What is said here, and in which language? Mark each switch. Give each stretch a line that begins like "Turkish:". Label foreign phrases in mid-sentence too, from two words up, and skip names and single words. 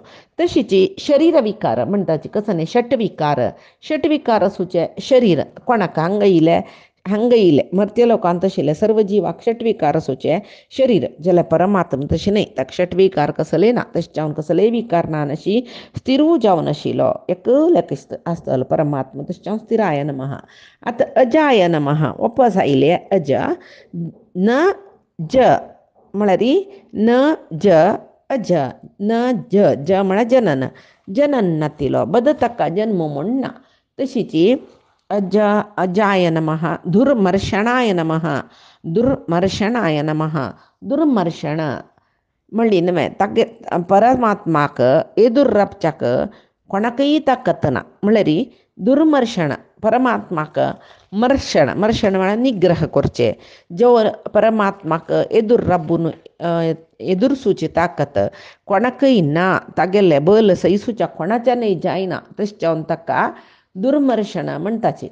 Konkani: तशीची शरीर विकार म्हणटाची कसं न्ही षटविकार आसूचे शरीर कोणाक हांगा येयले मर्त्य लोकांक तशिल्ले सर्व जिवाक षटविकार आसूचे शरीर जाल्यार परमात्मा तशें न्ही ताका षटविकार कसले ना तशें जावन कसलेय विकार ना नशी स्थिरू जावन आशिल्लो एकल्याक आसतलो परमात्मा तशें जावन
Sanskrit: स्थिराय नमः.
Konkani: आतां
Sanskrit: अजाय नमः
Konkani: वापस आयले अज न ज म्हळ्यार न ज अज न ज ज म्हळ्यार जनन नातिलो बद ताका जन्म म्हूण ना.
Sanskrit: तशीची अजाय नमः. दुर्मर्शणाय नमः. दुर्मर्शणाय नमः.
Konkani: दुर्मर्शण म्हणली न्हय तागे परमात्माक एदुर्रपच्याक कोणाकय ताकत ना म्हळ्यार दुर्मर्शण परमात्माक मर्शण म्हळ्यार निग्रह करचे जो परमात्माक एदूर राबून एदुरसूची ताकत कोणाकय ना तागेले बल सैसूच्या कोणाच्यानय जायना तशें जावन ताका दुर्मर्शण म्हणटाची.